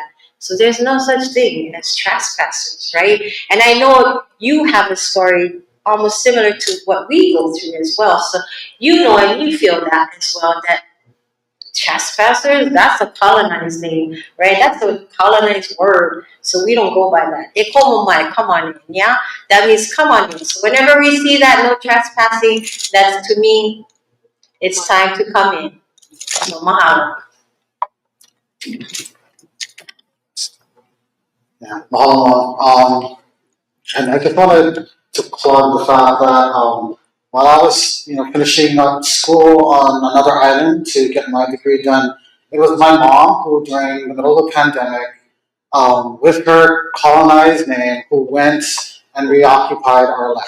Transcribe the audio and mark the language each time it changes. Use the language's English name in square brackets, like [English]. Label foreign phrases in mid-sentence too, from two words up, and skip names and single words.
[English] So there's no such thing as trespassers, right? And I know you have a story almost similar to what we go through as well. So and you feel that as well, that trespassers, that's a colonized name, right? That's a colonized word. So we don't go by that. [Hawaiian] E komo mai, [English] come on in, yeah? That means come on in. So whenever we see that no trespassing, that's to me, it's time to come in. So mahalo. Yeah, mahalo. And I just wanted to plug the fact that while I was, finishing up school on another island to get my degree done, it was my mom who, during the middle of the pandemic, with her colonized name, who went and reoccupied our land.